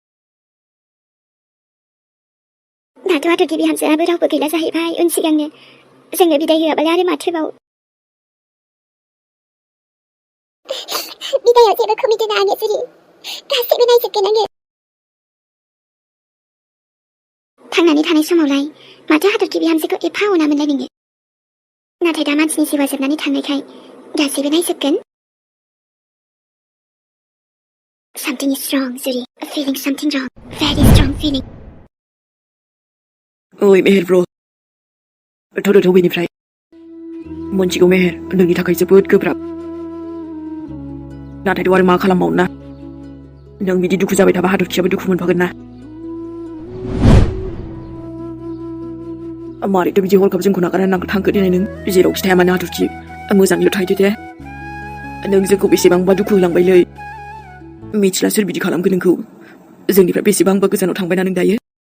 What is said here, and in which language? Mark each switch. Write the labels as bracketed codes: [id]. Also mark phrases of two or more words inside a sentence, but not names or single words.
[brx] दाथ' हाथरखि बिहामजोआबो रावबो गैला जाहैबाय उन सिगांनो जोंनो बिदाय होआबालाय आरो माथोबाव बिदायाव जेबो खमि दोना आङो जुरि गासैबो नायजोबगोन आङो थांनानै थानाय समावलाय माथो हाथरखि बिहामजोखौ एफा अनामोनलाय नोङो नाथाय दा मानसिनि जिउआ जोबनानै थांनायखाय गासैबो नायजोबगोन [en] Something is wrong, [brx] Zuri. [en] Feeling something wrong. Very strong feeling. [brx] ओइ मेहेर ब्र थौदो बेनिफ्राय मोनथिगौ मेहेर नोंनि थाखाय जोबोद गोब्राब नाथायथ' आरो मा खालामबावनो ना नों बिदि दुखु जाबाय थाबा हाथरखियाबो दुखु मोनफागोन ना मारैथ' बिदि हरखाब जोंखौ नागारनानै थांखो दिनै नों जेरावखि थाया मानो हाथरखि मोजाङैल' थाहैदो दे नों जोंखौ बेसेबांबा दुखु होलांबायलै मिथिला सोर बिदि खालामगोन नोंखौ जोंनिफ्राय बेसेबांबा गोजानाव थांबायना नों दायो